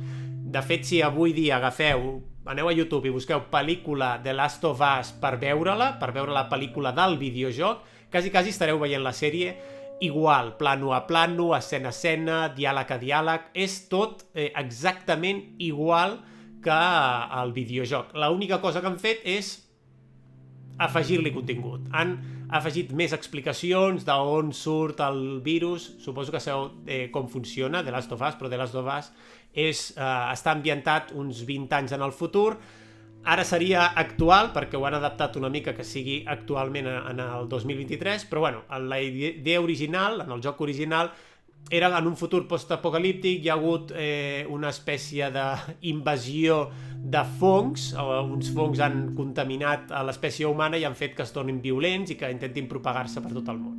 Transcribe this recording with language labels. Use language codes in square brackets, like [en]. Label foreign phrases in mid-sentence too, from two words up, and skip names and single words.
[ca] De fet, si avui dia aneu a YouTube i busqueu pel·lícula The Last of Us per veure la pel·lícula del videojoc, quasi estareu veient la sèrie igual, plano a plano, escena a escena, diàleg a diàleg, és tot exactament igual que el videojoc. L'única cosa que han fet és afegir-li contingut. Han afegit més explicacions d'on surt el virus. Suposo que sabeu com funciona The Last of Us, però The Last of Us està ambientat uns 20 anys en el futur. Ara seria actual, perquè ho han adaptat una mica que sigui actualment en el 2023, però bueno, en la idea original, en el joc original, era en un futur postapocalíptic, hi ha hagut una espècie d'invasió de fongs, uns fongs han contaminat a l'espècie humana i han fet que es tornin violents i que intentin propagar-se per tot el món.